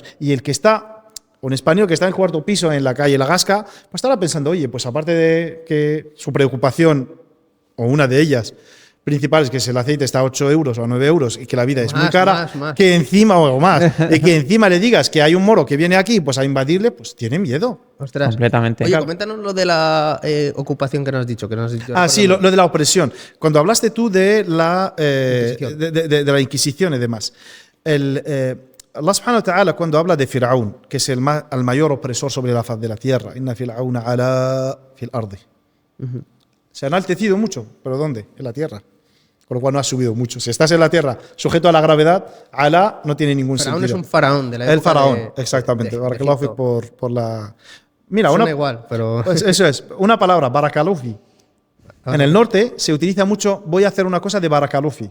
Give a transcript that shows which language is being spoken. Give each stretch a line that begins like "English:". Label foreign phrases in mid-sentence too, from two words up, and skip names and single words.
Spanish: Y el que está, un español que está en el cuarto piso en la calle La Gasca, pues estará pensando, oye, pues aparte de que su preocupación, o una de ellas principal, es que el aceite está a 8 euros o a 9 euros y que la vida es muy cara, más. Que encima, o más, y que encima le digas que hay un moro que viene aquí pues a invadirle, pues tiene miedo. Ostras. Completamente. Oye, coméntanos lo de la ocupación que nos has dicho. Sí, lo de la opresión. Cuando hablaste tú de la Inquisición y demás,
Arabic: الله سبحانه وتعالى,
Spanish: cuando habla de Firaún, que es el mayor opresor sobre la faz de la tierra,
Arabic: إن فرعون علا في الأرض.
Spanish: Se ha enaltecido mucho, pero ¿dónde? En la tierra. Con lo cual no ha subido mucho. Si estás en la tierra sujeto a la gravedad, Alá no tiene ningún sentido. Faraón es un faraón de la época. El faraón, exactamente. Barakallahu por la... Mira, suena igual, pero... Pues eso es. Una palabra, Barakallahu. En el norte se utiliza mucho, voy a hacer una cosa de Barakallahu.